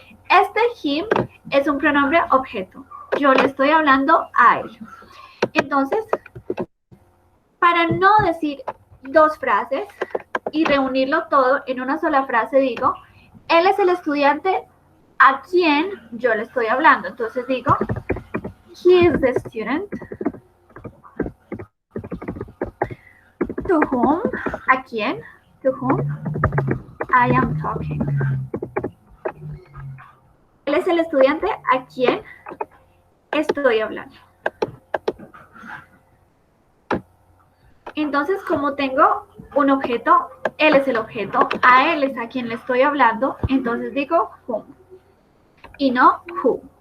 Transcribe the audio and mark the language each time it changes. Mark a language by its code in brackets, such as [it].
[es] Este him es un pronombre objeto. Yo le estoy hablando a él. Entonces, para no decir dos frases y reunirlo todo en una sola frase, digo, él es el estudiante a quien yo le estoy hablando. [en] Entonces digo, he is the student to whom, a quien, to whom I am talking. [es] Él es el estudiante a quien estoy hablando. Entonces, como tengo un objeto, él es el objeto, a él es a quien le estoy hablando, entonces digo whom y no who.